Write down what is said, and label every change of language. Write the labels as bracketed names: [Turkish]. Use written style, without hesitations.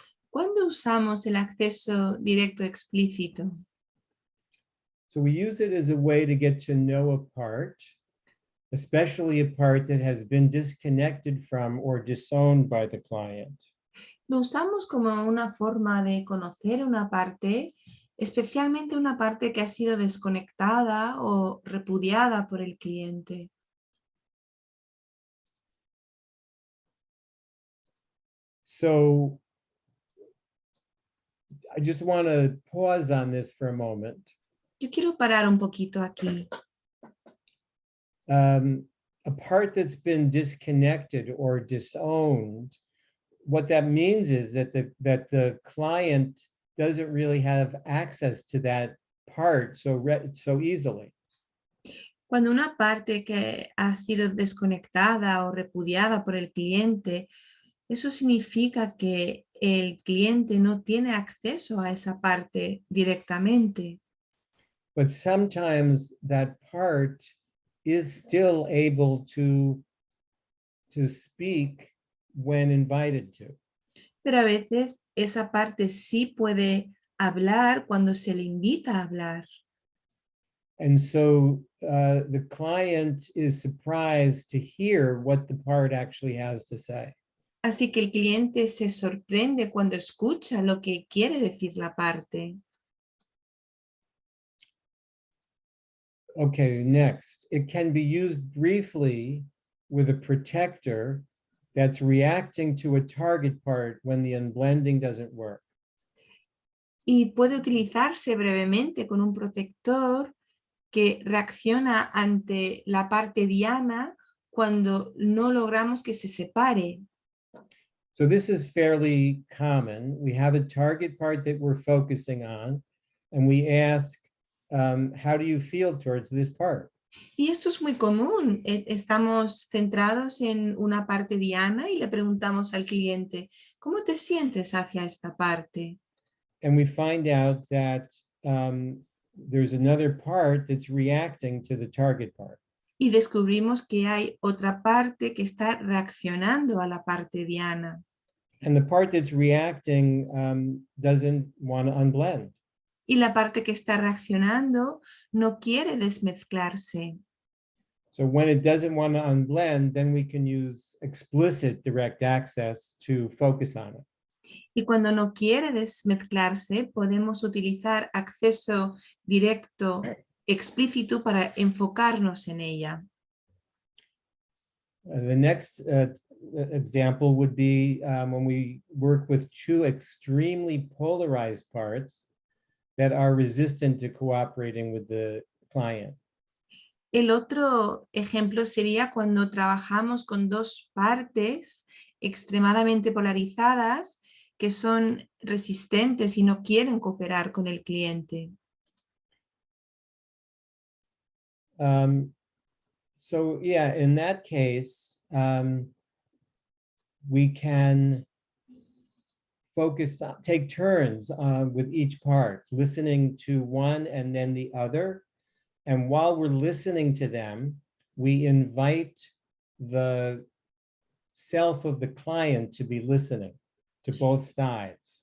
[Spanish] ¿Cuándo usamos el acceso directo explícito? [English] So we use it as a way to get to know a part, especially a part that has been disconnected from or disowned by the client. [Spanish] Lo usamos como una forma de conocer una parte, especialmente una parte que ha sido desconectada o repudiada por el cliente. [English] So I just want to pause on this for a moment. [Spanish] Yo quiero parar un poquito aquí. [English] A part that's been disconnected or disowned, what that means is that the client doesn't really have access to that part so easily. [Spanish] Cuando una parte que ha sido desconectada o repudiada por el cliente, eso significa que el cliente no tiene acceso a esa parte directamente. [English] But sometimes that part is still able to speak when invited to. [Spanish] Pero a veces esa parte sí puede hablar cuando se le invita a hablar. [English] And so the client is surprised to hear what the part actually has to say. [Spanish] Así que el cliente se sorprende cuando escucha lo que quiere decir la parte. [English] Okay, next. It can be used briefly with a protector that's reacting to a target part when the unblending doesn't work. [Spanish] Y puede utilizarse brevemente con un protector que reacciona ante la parte diana cuando no logramos que se separe. [English] So this is fairly common. We have a target part that we're focusing on, and we ask, how do you feel towards this part? [Spanish] Y esto es muy común. Estamos centrados en una parte diana y le preguntamos al cliente, ¿cómo te sientes hacia esta parte? [English] And we find out that there's another part that's reacting to the target part. [Spanish] Y descubrimos que hay otra parte que está reaccionando a la parte diana. [English] And the part that's reacting doesn't want to unblend. [Spanish] Y la parte que está reaccionando no quiere desmezclarse. [English] So when it doesn't want to unblend, then we can use explicit direct access to focus on it. [Spanish] Y cuando no quiere desmezclarse, podemos utilizar acceso directo explícito para enfocarnos en ella. [English] The next example would be when we work with two extremely polarized parts that are resistant to cooperating with the client. [Spanish] El otro ejemplo sería cuando trabajamos con dos partes extremadamente polarizadas que son resistentes y no quieren cooperar con el cliente. [English] So yeah, in that case, we can take turns with each part, listening to one and then the other. And while we're listening to them, we invite the self of the client to be listening to both sides.